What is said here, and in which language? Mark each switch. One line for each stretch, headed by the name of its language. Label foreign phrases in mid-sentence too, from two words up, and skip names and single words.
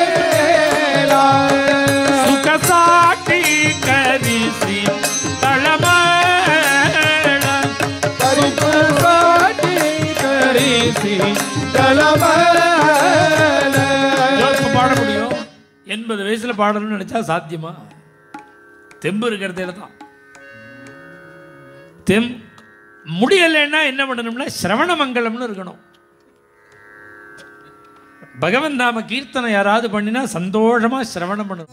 Marathi: सुख साटी करी सी तळमळ सुख साटी करी सी तळमळ
Tamil: பாட முடியும்? 80 வயசுல பாடணும்னு நினைச்சா சாத்தியமா? தெம்பு இருக்கிறதுல தான். முடியலைன்னா என்ன பண்ணணும்னா சிரவண மங்கலம்னு இருக்கணும். பகவன் நாம கீர்த்தனை யாராவது பண்ணினா சந்தோஷமா சிரவணம் பண்ணணும்.